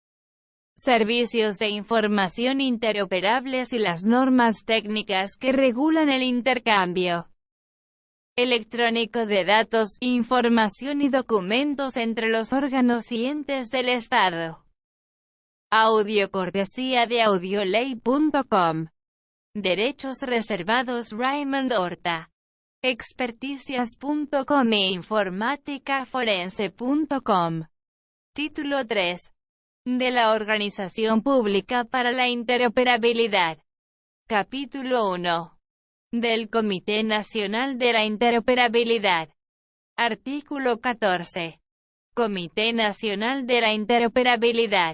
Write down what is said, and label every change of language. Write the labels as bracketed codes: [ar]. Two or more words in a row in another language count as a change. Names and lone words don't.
[es] servicios de información interoperables y las normas técnicas que regulan el intercambio electrónico de datos, información y documentos entre los órganos y entes del Estado. Audio cortesía de audioley.com. Derechos reservados Raymond Horta. Experticias.com e informáticaforense.com. Título 3. De la Organización Pública para la Interoperabilidad. Capítulo 1. Del Comité Nacional de la Interoperabilidad. Artículo 14. Comité Nacional de la Interoperabilidad.